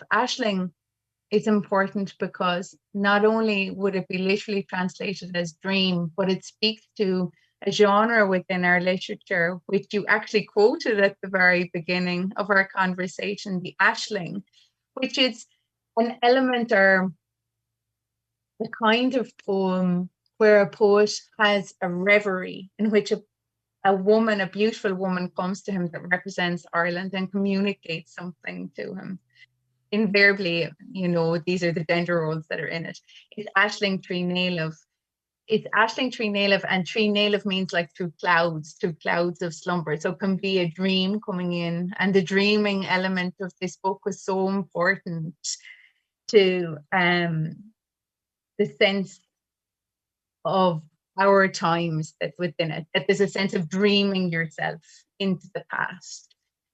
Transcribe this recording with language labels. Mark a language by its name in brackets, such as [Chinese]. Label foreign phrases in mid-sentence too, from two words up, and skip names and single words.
[English] Aisling is important because not only would it be literally translated as dream, but it speaks to a genre within our literature, which you actually quoted at the very beginning of our conversation, the Aisling, which is an element or a kind of poem where a poet has a reverie in which a woman, a beautiful woman, comes to him that represents Ireland and communicates something to him. Invariably, these are the gender roles that are in it. It's Aisling Trí Naoilimh. It's Aisling Trí Naoilimh, and Trí Naoilimh means like through clouds of slumber. So it can be a dream coming in. And the dreaming element of this book was so important to the sense of our times that's within it, that there's a sense of dreaming yourself into the past.